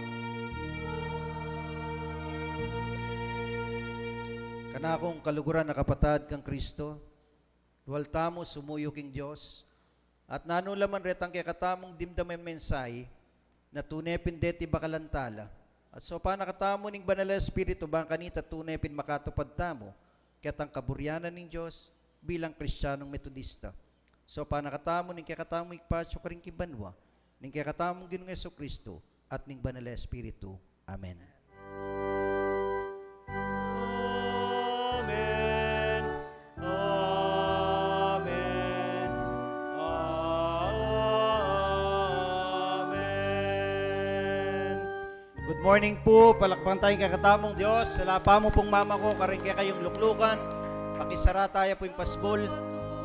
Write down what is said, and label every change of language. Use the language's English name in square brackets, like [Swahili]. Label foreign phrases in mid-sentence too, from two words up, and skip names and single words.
[Pampanga] Kanakong kaluguran na kapatad kang Kristo, duwal tamo sumuyo king Diyos, at nanulaman retang kay katamong dimdamay mensay, na tunay pindeti bakalantala, at so pa nakatamo ning banal na Espiritu bang kanita tunay pin makatupad tamo, katang kaburyanan ning Diyos bilang Kristiyanong Metodista. So pa nakatamo ning kay katamong ikpasyo karing kibanwa, ning kay katamong Ginoong Jesucristo, at ning banal na Espiritu. Amen. Amen. Amen. Amen. [English] Good morning po. [Pampanga] Palakpakan tayong kakatamong Diyos. Salapa mo pong mama ko, karing kaya kayong luklukan. [Filipino] Pakisara tayo po yung pasbol.